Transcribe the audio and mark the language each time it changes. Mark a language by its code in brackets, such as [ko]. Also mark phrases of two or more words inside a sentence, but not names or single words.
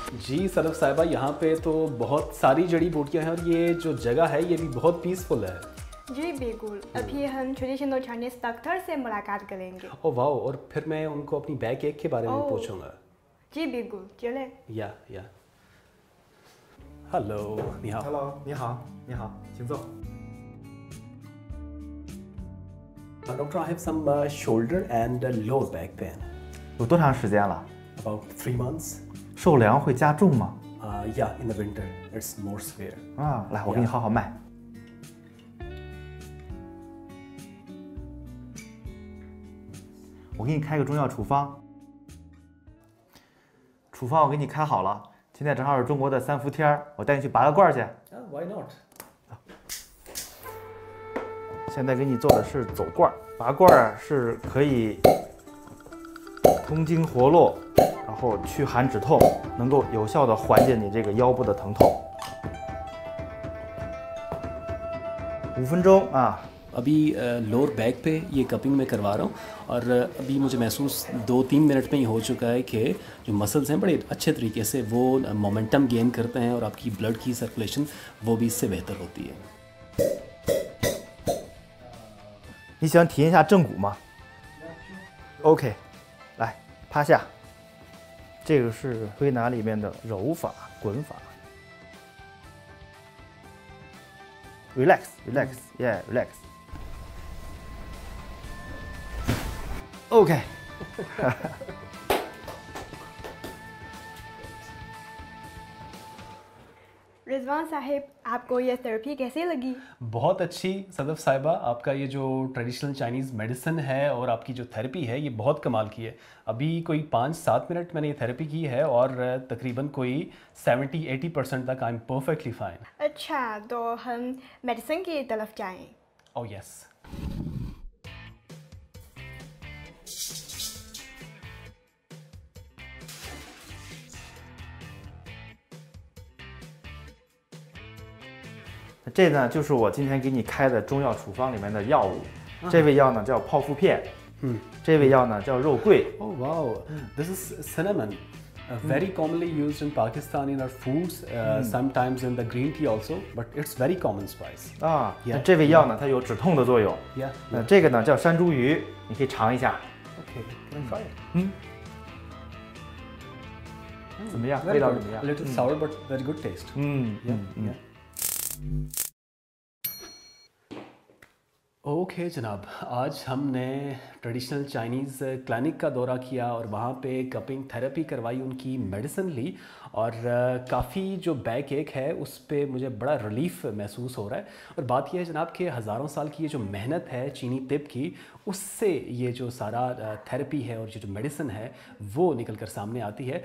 [hi] जी सदफ साहिबा, यहाँ पे तो बहुत सारी जड़ी बूटियाँ हैं और ये जो जगह है ये भी बहुत पीसफुल है। जी बिल्कुल, अभी हम [en] traditional Chinese doctor [hi] से मुलाकात करेंगे। ओ वाह, और फिर मैं उनको अपनी [en] back ache [hi] के बारे में पूछूंगा। जी बिल्कुल, चले। [en] yeah hello, [zh] 你好。 Hello， 你好，你好，请坐。 [en] Doctor, I have some shoulder and lower back pain. [zh] 有多长时间了？ [en] About 3 months. [zh] 受凉会加重吗？ [en] Yeah, in the winter it's more severe. [zh] 啊，来，我给你号号脉。我给你开个中药处方。处方我给你开好了，现在正好是中国的3伏天儿，我带你去拔个罐去。 [en] Why not? [zh] 现在给你做的是走罐儿，拔罐儿是可以通经活络，然后驱寒止痛，能够有效的缓解你这个腰部的疼痛。5分钟啊。 [hi] अभी [en] lower back [hi] पे ये कपिंग मैं करवा रहा हूँ और अभी मुझे महसूस 2-3 मिनट में ही हो चुका है कि जो मसल्स हैं बड़े अच्छे तरीके से वो [en] momentum gain [hi] करते हैं और आपकी ब्लड की सर्कुलेशन वो भी इससे बेहतर होती है। [zh] 你想体验一下正骨吗 ？OK， 来趴下，这个是推拿里面的揉法、滚法。 [en] Relax， OK 。 [hi] रिजवान साहिब, आपको ये थेरेपी कैसी लगी? बहुत अच्छी सदफ साहिबा, आपका ये जो [en] traditional Chinese medicine [hi] है और आपकी जो थेरेपी है ये बहुत कमाल की है। अभी कोई 5-7 मिनट मैंने ये थेरेपी की है और तकरीबन कोई 70-80% तक [en] I am perfectly fine. [hi] अच्छा, तो हम मेडिसिन की तरफ जाएं। [en] oh yes. [zh] 这呢就是我今天给你开的中药处方里面的药物，这味药呢叫泡附片，这味药呢叫肉桂。 [en] Oh wow, this is cinnamon, very commonly used in Pakistan in our foods, sometimes in the green tea also, but it's very common spice. [zh] 啊，这味药呢它有止痛的作用。 [en] Yeah. [zh] 这个呢叫山茱萸，你可以尝一下。 [en] Okay, can I try it? [zh] 怎么样？味道怎么样 [en] ？A little sour but very good taste. Yeah. [hi] ओके जनाब, आज हमने [en] traditional Chinese clinic [hi] का दौरा किया और वहाँ पे [en] cupping therapy [hi] करवाई, उनकी मेडिसिन ली और काफ़ी जो [en] back ache [hi] है उस पे मुझे बड़ा रिलीफ महसूस हो रहा है। और बात यह है जनाब कि हज़ारों साल की ये जो मेहनत है चीनी तिब की, उससे ये जो सारा थेरेपी है और ये जो मेडिसिन है वो निकल कर सामने आती है।